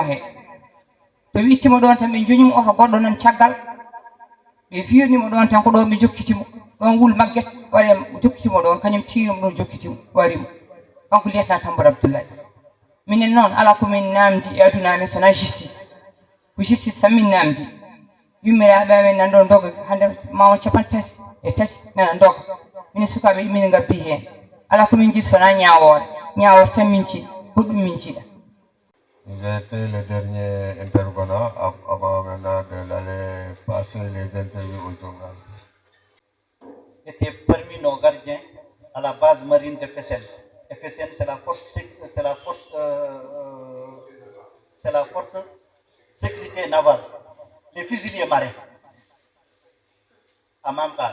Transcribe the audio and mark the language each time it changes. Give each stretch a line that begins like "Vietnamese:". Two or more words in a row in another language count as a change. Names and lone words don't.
Fula: he to ɓe ittimo ɗon tan ɓe joñimo oto goɗɗo noon caggal ɓe wirnimo ɗon tan ko ɗon ɓe jokkitimo ɗon Wulmagguet wari jokkitimo ɗon kañum tirimo ɗon jokkitimo warimo kanko lieutenant Tambadou Abdoulaye minen noon ala komin namdi e aduna amen sona justice ko justice tan min namdi yummiraɓe amen nan ɗo doga hande mawo 53 nana doga minen sukaɓe minen gabbi hen ala komin jiiɗi sona ñawore tan min jiiɗi ko ɗum min jiiɗa.
French: J'ai été le dernier intervenant avant maintenant d'aller passer les interviews aux journalistes. Était parmi nos gardiens à la base marine de FSN. FSN, c'est la force sécurité navale, les fusiliers marins à Mambar.